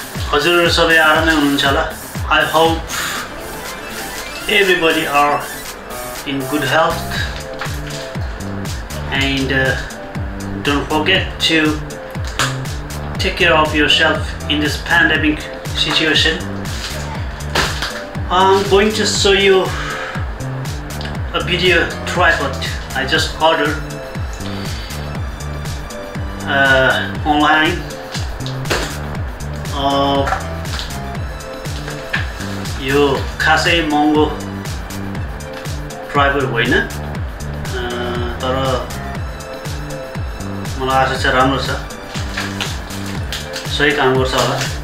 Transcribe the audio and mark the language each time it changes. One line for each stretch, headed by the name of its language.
Nepali: हजुरहरु सबै आरामै हुनुहुन्छ होला.
English: I hope everybody are in good health and don't forget to take care of yourself in this pandemic situation. I'm going to show you a video tripod I just ordered online.
Nepali: यो खासै महँगो tripod होइन, तर मलाई आशा छ राम्रो छ, सही काम गर्छ होला.